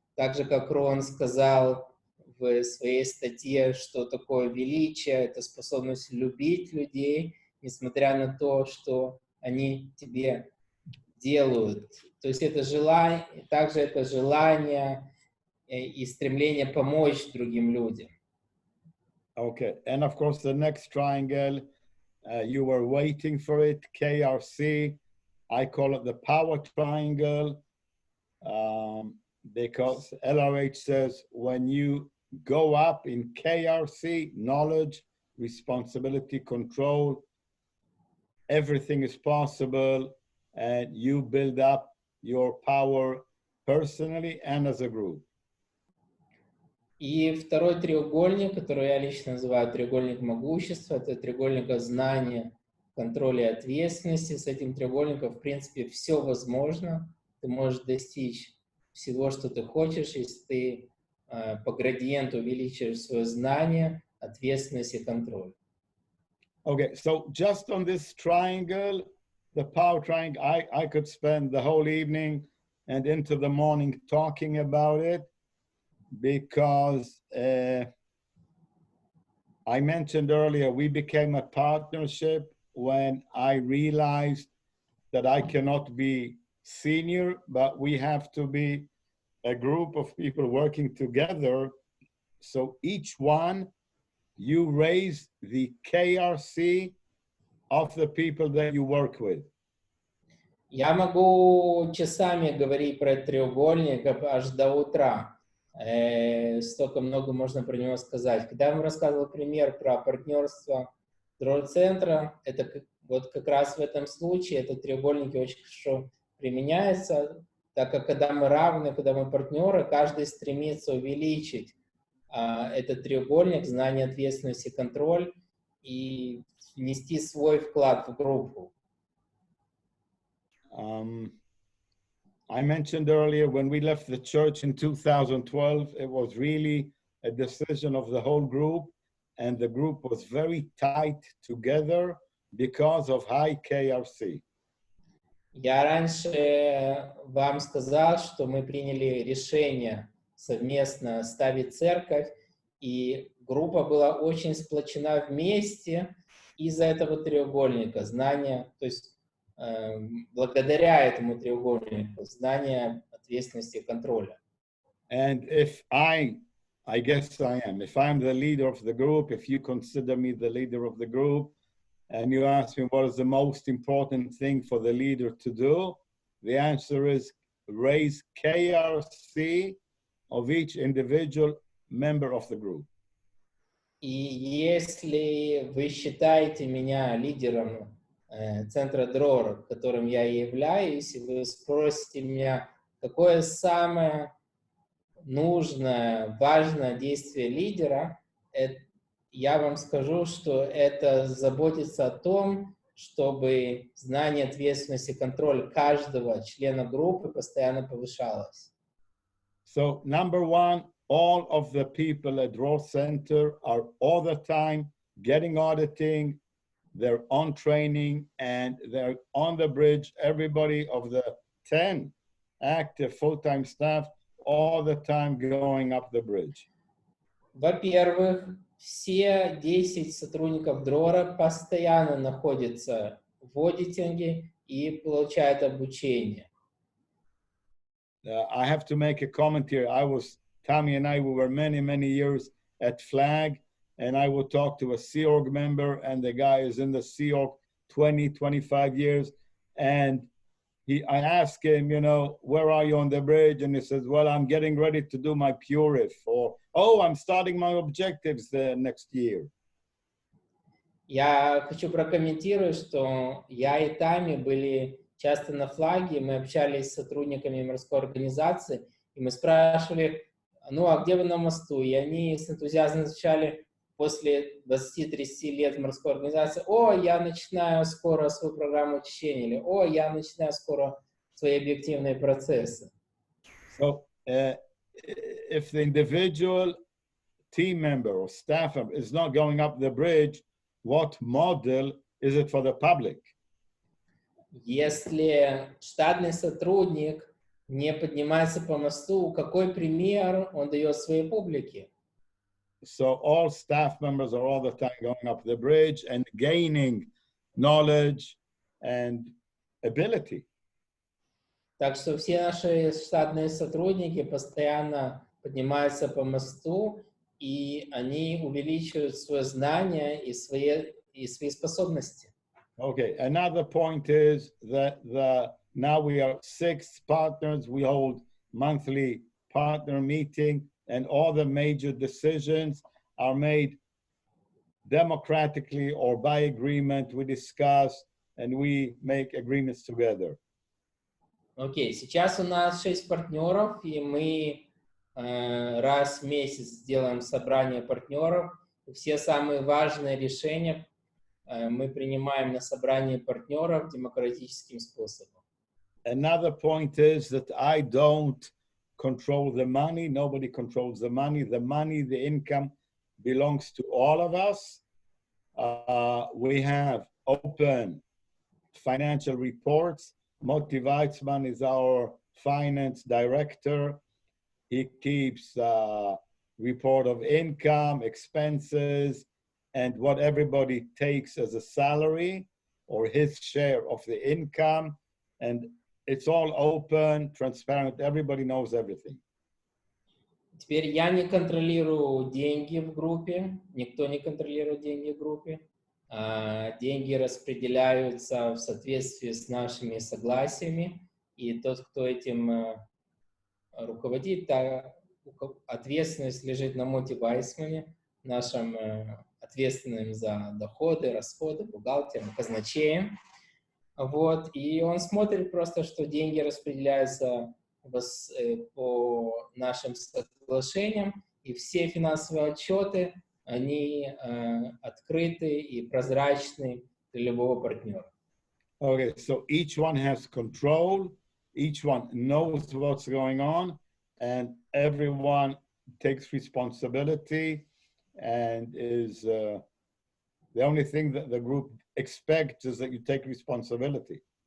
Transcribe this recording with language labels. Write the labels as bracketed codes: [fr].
[ru] Так же, как Рон сказал в своей статье, что такое величие, это способность любить людей, несмотря на то, что они тебе делают. То есть это желание, также это желание и стремление помочь другим людям. [en] Okay, and of course the next triangle, you were waiting for it, KRC. I call it the power triangle because LRH says when you go up in KRC, knowledge, responsibility, control, everything is possible, and you build up your power personally and as a group. [ru] И второй треугольник, который я лично называю треугольник могущества, это треугольник знания, контроля и ответственности. С этим треугольником, в принципе, все возможно. Ты можешь достичь всего, что ты хочешь, если ты по градиенту увеличиваешь свое знание, ответственность и контроль. [en] Okay, so just on this triangle, the power triangle, I could spend the whole evening and into the morning talking about it because I mentioned earlier, we became a partnership when I realized that I cannot be senior, but we have to be a group of people working together. So each one, you raise the KRC of the people that you work with. [ru] Я могу часами говорить про этот треугольник аж до утра. Столько много можно про него сказать. Когда я вам рассказывал пример про партнерство Dror Центра, это вот как раз в этом случае этот треугольник очень хорошо применяется, так как когда мы равны, когда мы партнеры, каждый стремится увеличить этот треугольник, знание, ответственность и контроль и внести свой вклад в группу. [en] I mentioned earlier when we left the church in 2012, it was really a decision of the whole group, and the group was very tight together because of high KRC. [ru] Я раньше вам сказал, что мы приняли решение совместно ставить церковь, и группа была очень сплочена вместе из-за этого треугольника знания, то есть благодаря этому треугольнику знания, ответственности и контроля. [en] And if I guess I am, if I'm the leader of the group, if you consider me the leader of the group, and you ask me what is the most important thing for the leader to do, the answer is raise KRC of each individual member of the group. [ru] И если вы считаете меня лидером Центра Дрор, которым я и являюсь, и вы спросите меня, какое самое нужное, важное действие лидера, я вам скажу, что это заботиться о том, чтобы знание, ответственность и контроль каждого члена группы постоянно повышалось. [en] So, number one, all of the people at Dror Center are all the time getting auditing, they're on training, and they're on the bridge. Everybody of the 10 active full-time staff all the time going up the bridge. [ru] Во-первых, все 10 сотрудников Дрора постоянно находятся в аудитинге и получают обучение. [en] I have to make a comment here. Tommy and I, we were many, many years at Flag, and I would talk to a Sea Org member, and the guy is in the Sea Org 20, 25 years, and I asked him, you know, where are you on the bridge? And he says, well, I'm getting ready to do my Purif, or, oh, I'm starting my objectives next year. [ru] Я хочу прокомментировать, что я и Тами были часто на флаге, мы общались с сотрудниками морской организации, и мы спрашивали, ну, а где вы на мосту? И они с энтузиазмом отвечали после 20-30 лет в морской организации, о, я начинаю скоро свою программу очищения, или о, я начинаю скоро свои объективные процессы. [en] So, if the individual team member or staff member is not going up the bridge, what model is it for the public? [ru] Если штатный сотрудник не поднимается по мосту, какой пример он дает своей публике. [en] So all staff members are all the time going up the bridge and gaining knowledge and ability. [ru] Так что все наши штатные сотрудники постоянно поднимаются по мосту, и они увеличивают свое знание и свои способности. [en] Okay, another point is that now we are 6 partners. We hold monthly partner meeting, and all the major decisions are made democratically or by agreement. We discuss and we make agreements together. [ru] Окей, сейчас у нас 6 партнеров, и мы раз в месяц делаем собрание партнеров. И все самые важные решения мы принимаем на собрании партнеров демократическим способом. [en] Another point is that I don't control the money. Nobody controls the money. The money, the income belongs to all of us. We have open financial reports. Moti Weitzman is our finance director. He keeps report of income, expenses, and what everybody takes as a salary or his share of the income. And it's all open, transparent. Everybody knows everything. [ru] Теперь я не контролирую деньги в группе, никто не контролирует деньги в группе. Деньги распределяются в соответствии с нашими согласиями, и тот, кто этим руководит, ответственность лежит на Моти Вайсмане, нашим ответственным за доходы, расходы, бухгалтером, казначеем. Вот, и он смотрит просто, что деньги распределяются по нашим соглашениям, и все финансовые отчеты, они открыты и прозрачны для любого партнера. [en] Okay, so each one has control, each one knows what's going on, and everyone takes responsibility and is the only thing that the group expects is that you take responsibility.